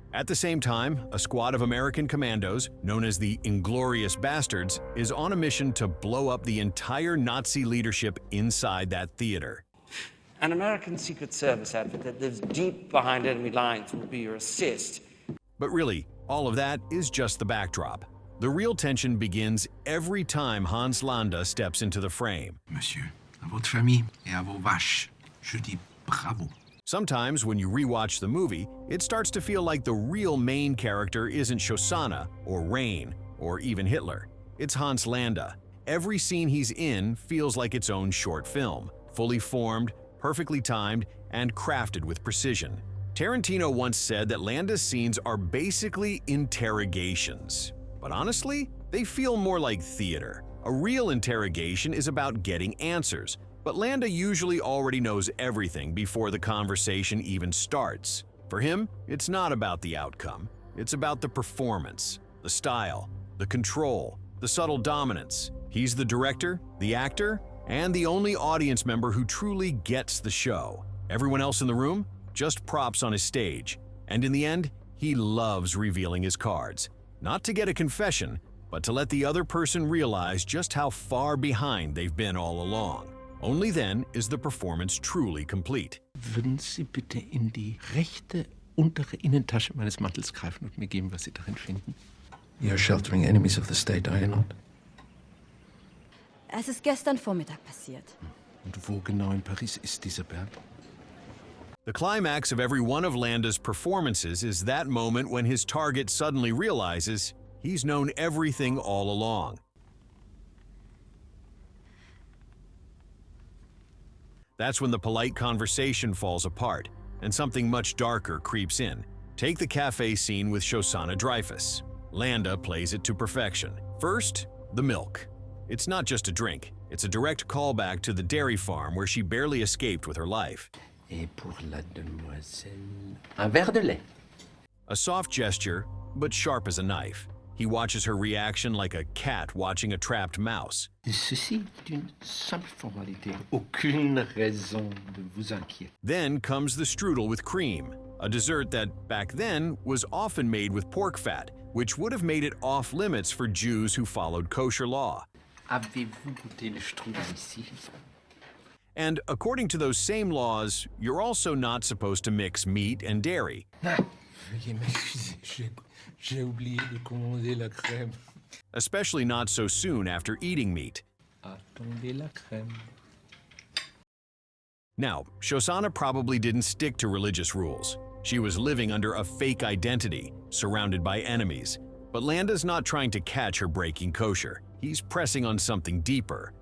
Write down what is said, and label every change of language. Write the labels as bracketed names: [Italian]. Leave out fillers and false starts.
[English] At the same time, a squad of American commandos, known as the Inglourious Basterds, is on a mission to blow up the entire Nazi leadership inside that theater. An American Secret Service outfit that lives deep behind enemy lines will be your assist. But really, all of that is just the backdrop. The real tension begins every time Hans Landa steps into the frame. [French] Monsieur, à votre famille et à vos vaches, je dis bravo. [English] Sometimes, when you rewatch the movie, it starts to feel like the real main character isn't Shosanna, or Rain, or even Hitler. It's Hans Landa. Every scene he's in feels like its own short film, fully formed, perfectly timed, and crafted with precision. Tarantino once said that Landa's scenes are basically interrogations. But honestly, they feel more like theater. A real interrogation is about getting answers, but Landa usually already knows everything before the conversation even starts. For him, it's not about the outcome. It's about the performance, the style, the control, the subtle dominance. He's the director, the actor, and the only audience member who truly gets the show. Everyone else in the room? Just props on his stage. And in the end, he loves revealing his cards. Not to get a confession, but to let the other person realize just how far behind they've been all along. Only then is the performance truly complete. [German] Würden Sie bitte in die rechte untere Innentasche meines Mantels greifen und mir geben, was Sie darin finden? [English] You're sheltering enemies of the state, are you not? [German] Es ist gestern Vormittag passiert. Und wo genau in Paris ist dieser Berg? [English] The climax of every one of Landa's performances is that moment when his target suddenly realizes he's known everything all along. That's when the polite conversation falls apart, and something much darker creeps in. Take the cafe scene with Shosanna Dreyfus. Landa plays it to perfection. First, the milk. It's not just a drink, it's a direct callback to the dairy farm where she barely escaped with her life. [French] Et pour la demoiselle, un verre de lait. [English] A soft gesture, but sharp as a knife. He watches her reaction like a cat watching a trapped mouse. [French] Ceci est une simple formalité. Aucune raison de vous inquiéter. [English] Then comes the strudel with cream, a dessert that, back then, was often made with pork fat, which would have made it off-limits for Jews who followed kosher law. [French] Avez-vous goûté le strudel ici? [English] And according to those same laws, you're also not supposed to mix meat and dairy. [French] Veuillez m'excuser, j'ai oublié de commander la crème. [English] Especially not so soon after eating meat. [French] Attendez la crème. [English] Now, Shosanna probably didn't stick to religious rules. She was living under a fake identity, surrounded by enemies. But Landa's not trying to catch her breaking kosher. He's pressing on something deeper.